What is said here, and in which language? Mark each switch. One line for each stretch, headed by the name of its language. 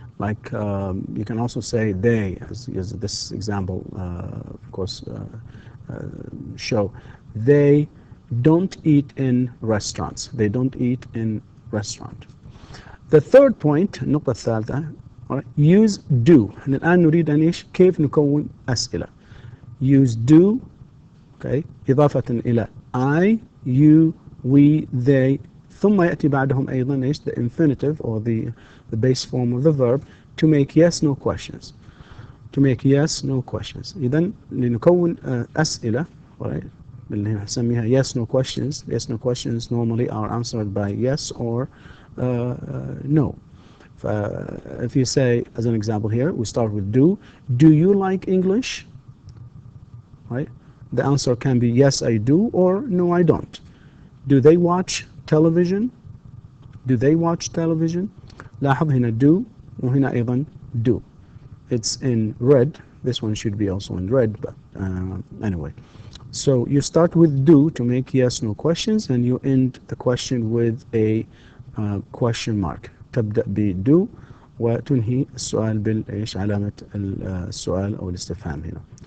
English: Like you can also say they, as this example, of course, show. They don't eat in restaurants. They don't eat in restaurant. The third point,
Arabic: النقطة الثالثة,
English: use do.
Arabic: الآن نريد أن إيش كيف نكون أسئلة.
English: use do okay
Arabic: إضافة إلى
English: I, you, we, they,
Arabic: ثم يأتي بعدهم أيضا إيش
English: the infinitive or the base form of the verb to make yes no questions. to make yes no questions.
Arabic: إذن لنكون أسئلة اللي نسميها
English: yes no questions. yes no questions normally are answered by yes or no. If you say, as an example here, we start with do you like English? Right? The answer can be yes I do or no I don't. Do they watch television? do they watch television?
Arabic: لاحظ هنا do وهنا أيضا do.
English: It's in red. This one should be also in red, but anyway. So you start with do to make yes no questions, and you end the question with a question mark.
Arabic: تبدأ ب do وتنهي السؤال بالإيش علامة السؤال أو الاستفهام هنا.